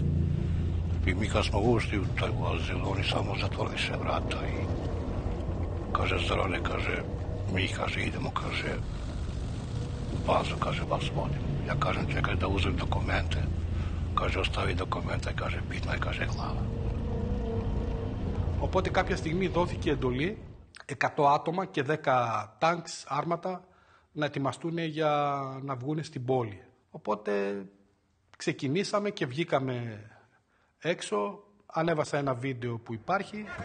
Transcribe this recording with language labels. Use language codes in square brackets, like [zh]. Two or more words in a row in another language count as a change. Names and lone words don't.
[sr] I mi kad smo ušli u taj vozil, oni samo zatvorili sve vrata i kaže, Zorane, kaže, mi, kaže, idemo, kaže, u bazu, kaže, vas vodim. Ja kažem, čekaj da uzmem dokumente. Kaže, ostavi dokumente, kaže, bitna je, kaže, glava. [el] Οπότε κάποια στιγμή δόθηκε εντολή 100 άτομα και 10 τάγκς, άρματα να ετοιμαστούν για να βγουν στην πόλη. Οπότε ξεκινήσαμε και βγήκαμε έξω, ανέβασα ένα βίντεο που υπάρχει.